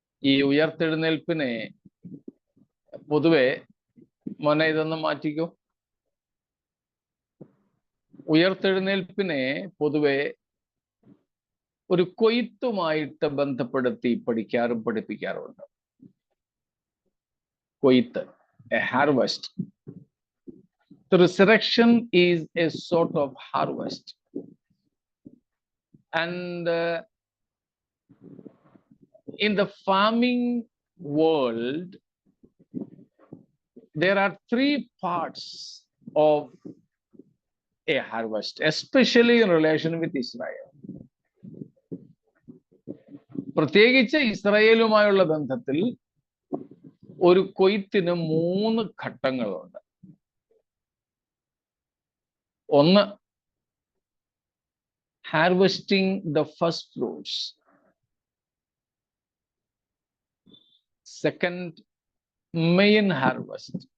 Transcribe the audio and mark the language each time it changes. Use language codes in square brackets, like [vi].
[ml] ഈ ഉയർത്തെഴുന്നേൽപ്പിനെ പൊതുവെ, മോനെ ഇതൊന്ന് മാറ്റിക്കോ, ഉയർത്തെഴുന്നേൽപ്പിനെ പൊതുവെ ഒരു കൊയ്ത്തുമായിട്ട് ബന്ധപ്പെടുത്തി പഠിക്കാറും പഠിപ്പിക്കാറുണ്ട്. കൊയ്ത്ത്, [en] A harvest. The resurrection is a sort of harvest. And in the farming world, there are 3 parts of a harvest, especially in relation with Israel. [ml] പ്രത്യേകിച്ച് ഇസ്രായേലുമായുള്ള ബന്ധത്തിൽ ഒരു കൊയ്ത്തിന് 3 ഘട്ടങ്ങളുണ്ട്. ഒന്ന്, [en] harvesting the first fruits. Second, main harvest.